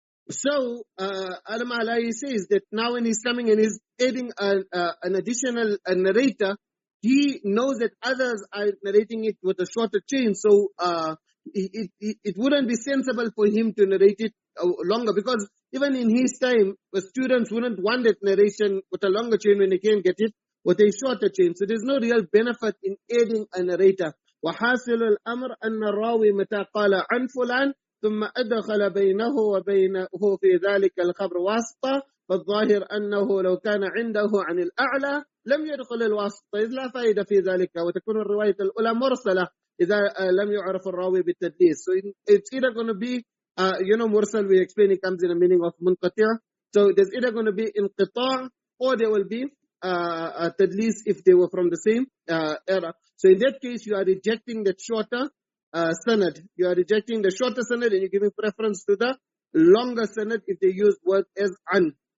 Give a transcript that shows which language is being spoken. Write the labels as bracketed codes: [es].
[en] So, Al-Mazīd says that now when he's coming and he's adding an additional narrator, he knows that others are narrating it with a shorter chain, so it wouldn't be sensible for him to narrate it longer, because even in his time, the students wouldn't want that narration with a longer chain when they can get it with a shorter chain. So there's no real benefit in adding a narrator. [ar] وحاصل الأمر أن الراوي متى قال عن فلان ثم أدخل بينه وبينه في ذلك الخبر واسطة، فالظاهر أنه لو كان عنده عن الأعلى لم يدخل الواسطة إذ لا فائدة في ذلك، وتكون الرواية الأولى مرسلة إذا لم يعرف الراوي بالتدليس. [en] So it's either going to be, mursal, we explain, it comes in the meaning of munqati'. So there's either going to be inqita' or there will be tadlis if they were from the same era. So in that case, you are rejecting the shorter sanad. You are rejecting the shorter sanad and you're giving preference to the longer sanad if they use words as an.